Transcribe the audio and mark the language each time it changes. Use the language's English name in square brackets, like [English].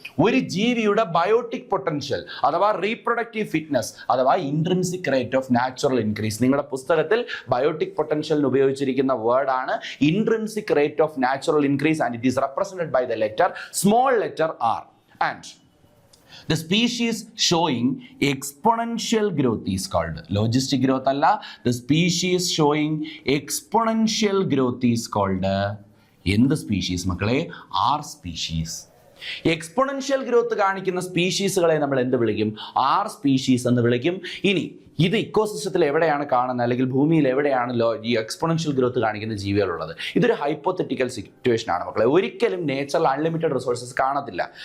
[Malayalam] ഒരു ജീവിയുടെ biotic potential അഥവാ റീപ്രൊഡക്റ്റീവ് ഫിറ്റ്നസ് അഥവാ intrinsic rate of natural increase. നിങ്ങളുടെ പുസ്തകത്തിൽ ബയോട്ടിക് പൊട്ടൻഷ്യലിന് ഉപയോഗിച്ചിരിക്കുന്ന വേർഡ് ആണ് intrinsic rate of natural increase [English] And it is represented by the letter small letter r. And the species showing exponential growth is called logistic growth alla, the species showing exponential growth is called [Malayalam] എന്ത് species മക്കളെ? [English] r species. [Malayalam] Exponential growth കാണിക്കുന്ന സ്പീഷീസുകളെ നമ്മൾ എന്ത് വിളിക്കും? r species എന്ന് വിളിക്കും. ഇനി ഇത് ഇക്കോസിസ്റ്റത്തിൽ എവിടെയാണ് കാണുന്നത്, അല്ലെങ്കിൽ ഭൂമിയിൽ എവിടെയാണ് ഈ എക്സ്പോണൻഷ്യൽ ഗ്രോത്ത് കാണിക്കുന്ന ജീവികളുള്ളത്? ഇതൊരു ഹൈപ്പോത്തറ്റിക്കൽ സിറ്റുവേഷൻ ആണ് മക്കളെ. ഒരിക്കലും നേച്ചറിൽ അൺലിമിറ്റഡ് റിസോഴ്സസ് കാണത്തില്ല.